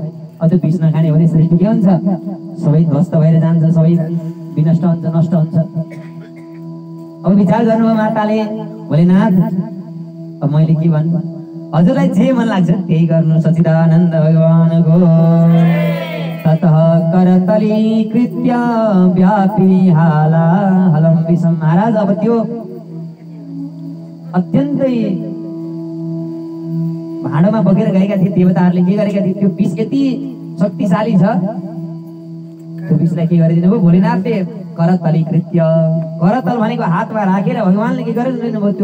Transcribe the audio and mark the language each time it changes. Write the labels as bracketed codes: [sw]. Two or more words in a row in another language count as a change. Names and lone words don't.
[ne] अब त्यो विष नखाने भने सृष्टि के हुन्छ? सबै ध्वस्त भएर जान्छ, सबै विनष्ट हुन्छ, नष्ट हुन्छ। अब विचार गर्नुभयो माताले, भोलेनाथ अब मैले के भन्नु? हजुरलाई जे मन लाग्छ त्यही गर्नु। सच्चिदानन्द भगवानको [sa] ततः करतलीकृत्य व्यापी हाला हलम विषम। [ne] महाराज अब त्यो अत्यन्तै भाँडोमा बोकेर गएका थिए देवताहरूले, के गरेका थिए? त्यो विष यति शक्तिशाली छ, त्यो विषलाई के गरिदिनु भयो? भोलेनाथले करतलीकृत्य, करतल भनेको हातमा राखेर भगवानले के गरिदिनु भयो?